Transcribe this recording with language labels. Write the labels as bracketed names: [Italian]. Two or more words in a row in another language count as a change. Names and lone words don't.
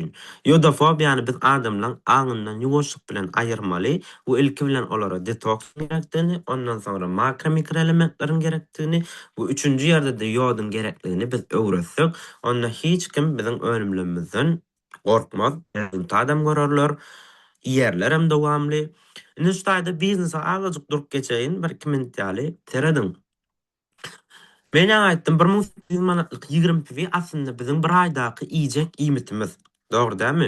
[Turkmen] Yodofobiýany biz adamlaň aňyndan ýuwaşlyk bilen aýyrmaly, bu ilki bilen olara detoks gerekdigini, ondan sonra makro mikro elementleriň gerekdigini, bu üçüncü ýerde de ýodyň gerekligini biz öwretsek, onda hiç kim biziň önümlerimizden gorkmaz. Adam görerler, ýerler hem dowamly. Indi şu taýda biznesa agadyk durup geçeýin, bir kommentary teredin. Men aýtdym 1800 manatlyk 20 piwi aslında bizim bir aýdaky iýjek iýmitimiz. Dogry dälmi?